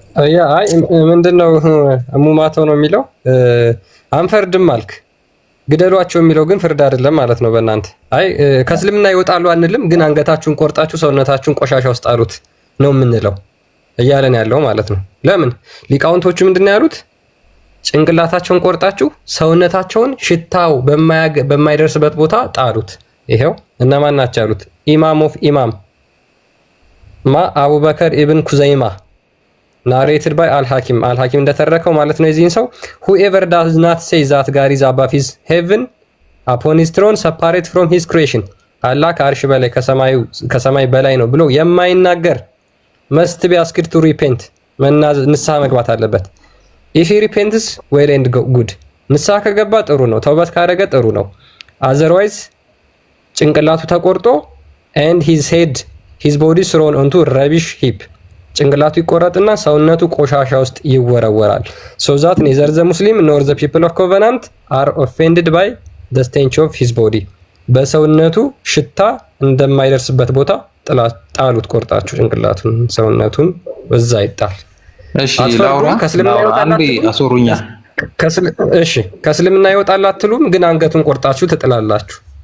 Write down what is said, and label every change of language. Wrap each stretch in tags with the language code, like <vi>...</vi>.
<am>ያ አይ ምንድነው ሙማተው ነው የሚለው አንፈርድም አልክ ግደሏቸው የሚለው ግን ፍርድ አይደለም ማለት ነው በእናንተ። አይ ከእስልምና ይወጣሉ አንልም፣ ግን አንገታችሁን ቆርጣችሁ ሰውነታችሁን ቆሻሻ ውስጥ አሉት ነው የምንለው እያለን ያለው ማለት ነው። ለምን ሊቃውንቶቹ ምንድነው ያሉት? ጭንቅላታቸውን ቆርጣችሁ ሰውነታቸውን ሽታው በማይደርስበት ቦታ ጣሉት። ይሄው እነማን ናቸው ያሉት?</am> <en>ኢማም ኦፍ ኢማም አቡበከር ኢብን ኩዘይማ ናሬትድ ባይ አልሐኪም</en> <am>እንደተረከው ማለት ነው። የዚህን ሰው</am> <en>whoever does not say that God is above his heaven upon his throne separate from his creation</en> <am>አላህ ከአርሽ በላይ ከሰማይ በላይ ነው ብሎ የማይናገር</am> <en>must be asked to repent</en> <am>ንስሐ መግባት አለበት።</am> <en>if he repents well and good</en> <am>ንስሐ ከገባ ጥሩ ነው፣ ተውበት ካደረገ ጥሩ ነው።</am> <en>otherwise</en> <am>ጭንቅላቱ ተቆርጦ and</am> <en>his body thrown onto rubbish heap</en> <am>ጭንቅላቱ ይቆረጥና ሰውነቱ ቆሻሻ ውስጥ ይወረወራል።</am> <en>so that neither the Muslim nor the people of covenant are offended by the stench of his body</en> <am>በሰውነቱ ሽታ እንደማይደርስበት ቦታ ጣሉት፣ ቆርጣችሁ ጭንቅላቱን ሰውነቱን በዛ ይጣል። እሺ ላውራ አንዴ አሶሩኛ። እሺ ከእስልምና ይወጣል አትሉም፣ ግን አንገቱን ቆርጣችሁ ትጥላላችሁ።</am>